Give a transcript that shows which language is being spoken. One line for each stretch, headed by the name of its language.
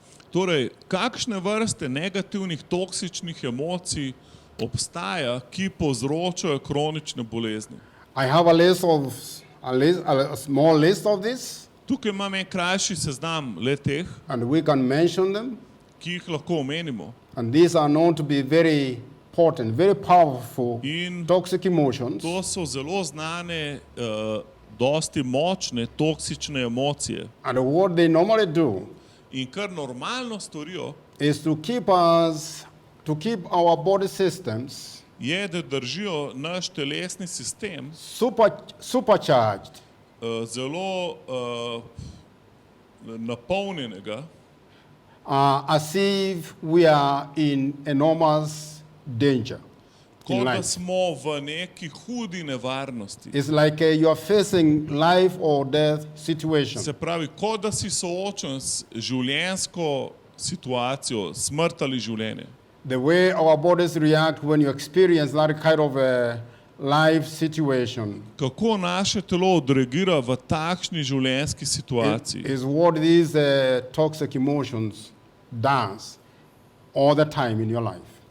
Slovenian: Torej, kakšne vrste negativnih toksičnih emocij obstaja, ki povzročajo kronične bolezni?
English: I have a small list of this,
Slovenian: Tukaj imam en krajši seznam le-teh,
English: and we can mention them.
Slovenian: ki jih lahko omenimo.
English: And these are known to be very potent, very powerful
Slovenian: In
English: toxic emotions.
Slovenian: to so zelo znane, dosti močne toksične emocije.
English: And what they normally do
Slovenian: In kar normalno storijo,
English: is to keep us to keep our body systems
Slovenian: je, da držijo naš telesni sistem
English: supercharged
Slovenian: zelo napolnjenega,
English: as if we are in enormous danger in
Slovenian: kot da
English: life.
Slovenian: smo v neki hudi nevarnosti.
English: It's like you are facing life or death situation.
Slovenian: Se pravi, kot da si soočen s življenjsko situacijo, smrt ali življenje.
English: The way our bodies react when you experience that kind of a life situation
Slovenian: Kako naše telo odreagira v takšni življenjski situaciji,
English: is what these toxic emotions does all the time in your life.